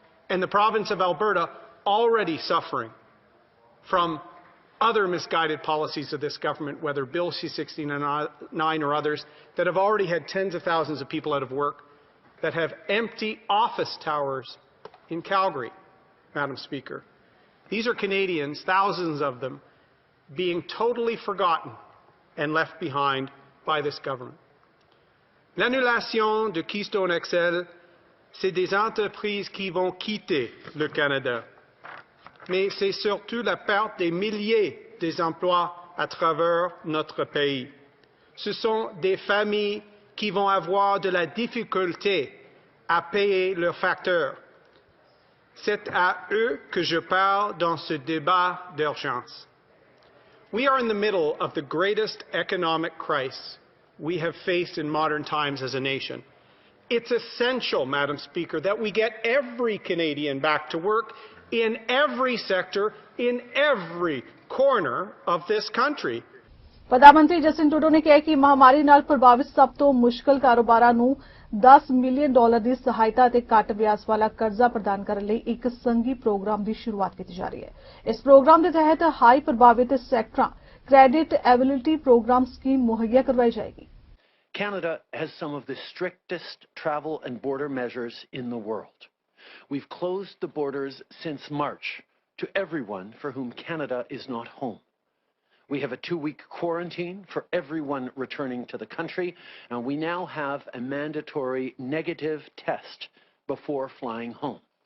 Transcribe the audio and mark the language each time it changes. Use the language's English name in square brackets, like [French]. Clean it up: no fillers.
[English] And the province of Alberta already suffering from other misguided policies of this government, whether Bill C-69 or others, that have already had tens of thousands of people out of work, that have empty office towers in Calgary, Madam Speaker. These are Canadians, thousands of them, being totally forgotten and left behind by this government. [French] L'annulation de Keystone XL, c'est des entreprises qui vont quitter le Canada. Mais c'est surtout la perte des milliers d'emplois à travers notre pays. ce sont des familles qui vont avoir de la difficulté à payer leurs facteurs. C'est à eux que je parle dans ce débat d'urgence. [English] We are in the middle of the greatest economic crisis we have faced in modern times as a nation. It's essential, Madam Speaker, that we get every Canadian back to work in every sector, in every corner of this country. [Punjabi] ਪ੍ਰਧਾਨ Justin Trudeau ਨੇ ਕਿਹਾ ਕਿ ਮਹਾਮਾਰੀ ਨਾਲ ਪ੍ਰਭਾਵਿਤ ਸਭ ਤੋਂ ਮੁਸ਼ਕਲ ਕਾਰੋਬਾਰਾਂ ਨੂੰ $10 ਮਿਲੀਅਨ ਦੀ ਸਹਾਇਤਾ ਤੇ ਘੱਟ ਵਿਆਜ ਵਾਲਾ ਕਰਜ਼ਾ ਪ੍ਰਦਾਨ ਕਰਨ ਲਈ ਇੱਕ ਸੰਘੀ ਪ੍ਰੋਗਰਾਮ ਦੀ ਸ਼ੁਰੂਆਤ ਕੀਤੀ ਜਾ ਰਹੀ ਹੈ। ਇਸ ਪ੍ਰੋਗਰਾਮ ਦੇ ਤਹਿਤ ਹਾਈ ਪ੍ਰਭਾਵਿਤ ਸੈਕਟਰਾਂ ਕ੍ਰੈਡਿਟ ਐਬਿਲਿਟੀ ਪ੍ਰੋਗਰਾਮ ਸਕੀਮ ਮੁਹੱਈਆ ਕਰਵਾਈ ਜਾਏਗੀ। [English] Canada has some of the strictest travel and border measures in the world. We've closed the borders since March to everyone for whom Canada is not home. We have a 2-week quarantine for everyone returning to the country, and we now have a mandatory negative test before flying home.